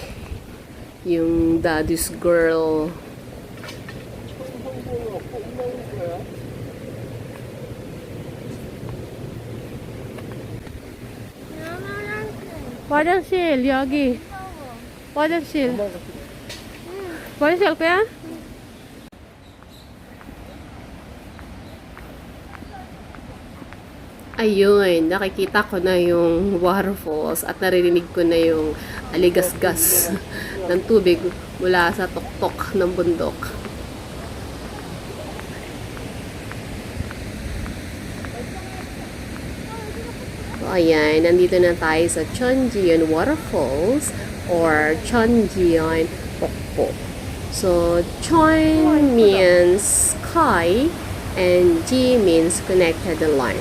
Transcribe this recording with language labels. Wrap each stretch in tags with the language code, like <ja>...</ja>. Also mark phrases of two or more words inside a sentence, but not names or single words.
<tl>Yung</tl> <en>daddy's girl.</en> <ko>화장실, 여기. 화장실. 화장실 갈 거야?</ko> <tl>Ayun, nakikita ko na yung waterfalls at naririnig ko na yung aligasgas ng tubig mula sa tuktok ng bundok. So, ayan, nandito na tayo sa Cheonjiyeon Waterfalls or Cheonjiyeon Waterfalls.</tl> <en>So, Cheon means sky and Ji means connected line.</en>